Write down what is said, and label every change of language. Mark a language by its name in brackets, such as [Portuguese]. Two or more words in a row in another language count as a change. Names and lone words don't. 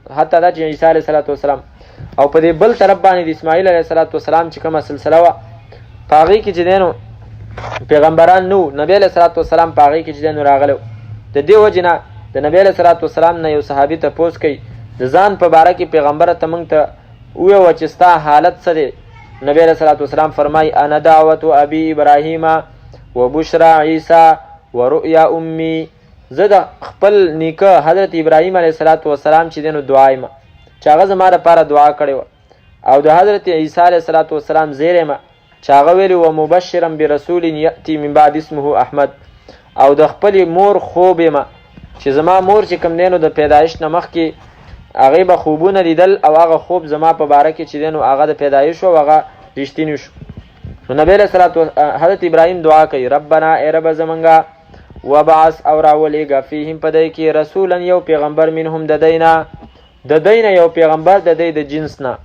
[Pashto] حتی دا چې عیسی [Arabic] علیه الصلاة والسلام. [Pashto] او په دې بل طرف باندې د اسماعیل [Arabic] علیه الصلاة والسلام [Pashto] چې کومه سلسله وه په هغې کې چې دی نو پیغمبران نه وو، نبی [Arabic] علیه الصلاة والسلام [Pashto] په هغې کې چې دی نو راغلی و. د دې وجې نه د نبی [Arabic] علیه الصلاة والسلام [Pashto] نه یو صحابي تپوس کوي د ځان په باره کې پیغمبره ته موږ ته وویوه چې ستا حالت څه دی؟ [Arabic] نبی علیه الصلاة والسلام فرمایي انا دعوت ابي ابراهیم و بشرا عیسی و رؤیا امی، [Pashto] زه د خپل نیکه حضرت ابراهیم [Arabic] علیه الصلاة [Pashto] والسلام چې دی نو دعا یم چې هغه زما دپاره دعا کړې وه، او د حضرت عیسی [Arabic] علیه الصلاة والسلام [Pashto] زیری یم چې هغه ویلي و [Arabic] مبشرا برسول یأتي من بعد اسمه احمد، [Pashto] او د خپلې مور خوب یم چې زما مور چې کوم دی نو د پیدایش نه مخکې هغې به خوبونه لیدل، او هغه خوب زما په باره کې چې دی نو هغه د پیدایش و هغه رښتینی شو. نو نبی علیه حضرت ابراهیم دعا کوي ربنا ای رب زمونږه وبعث او راولېږه فیهم په دی کې رسولا یو پیغمبر منهم د دی نه یو پیغمبر د دی د جنس نه.